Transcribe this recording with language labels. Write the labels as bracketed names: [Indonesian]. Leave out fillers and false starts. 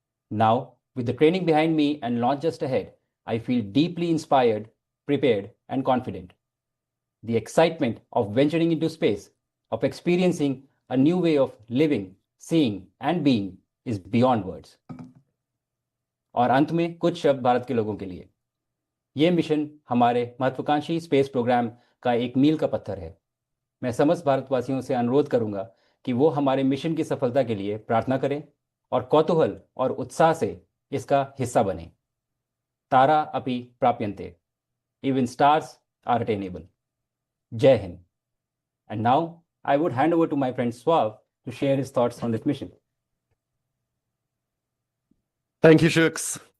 [English] Now, with the training behind me and launch just ahead, I feel deeply inspired, prepared, and confident. The excitement of venturing into space, of experiencing a new way of living, seeing, and being is beyond words. [Hindi] और अंत में कुछ शब्द भारत के लोगों के लिए। ये मिशन हमारे महत्वाकांक्षी स्पेस प्रोग्राम का एक मील का पत्थर है। मैं समस्त भारतवासियों से अनुरोध करूंगा कि वो हमारे मिशन की सफलता के लिए प्रार्थना करें और कौतूहल और उत्साह से इसका हिस्सा बने। [Sanskrit] तारा अपि प्राप्यन्ते, [English] even stars are attainable. Jai Hind. And now I would hand over to my friend Swav to share his thoughts on this mission. Thank you, Shuks.